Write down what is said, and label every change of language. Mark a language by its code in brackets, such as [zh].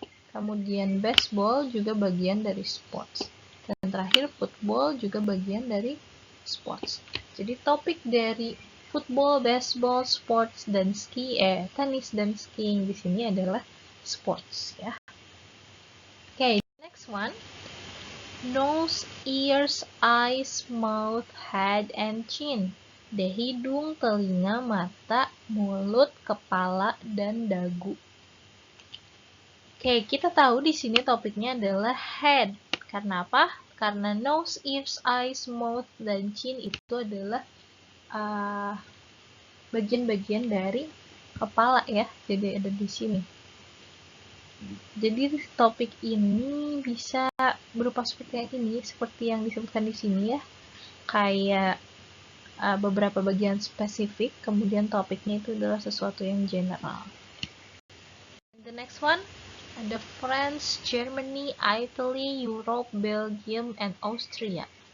[id] Kemudian baseball juga bagian dari sports. Dan terakhir football juga bagian dari sports. Jadi topik dari football, baseball, sports, dan tenis dan skiing di sini adalah sports ya. [en] Okay, next one. Nose, ears, eyes, mouth, head, and chin. [id] Hidung, telinga, mata, mulut, kepala, dan dagu. Oke, kita tahu di sini topiknya adalah head. Karena apa? Karena [en] nose, ears, eyes, mouth, [id] dan chin itu adalah bagian-bagian dari kepala ya. Jadi ada di sini. Jadi topik ini bisa berupa seperti ini, seperti yang disebutkan di sini ya. Kayak beberapa bagian spesifik, kemudian topiknya itu adalah sesuatu yang general. [en] The next one, ada France, Germany, Italy, Europe, Belgium, and Austria.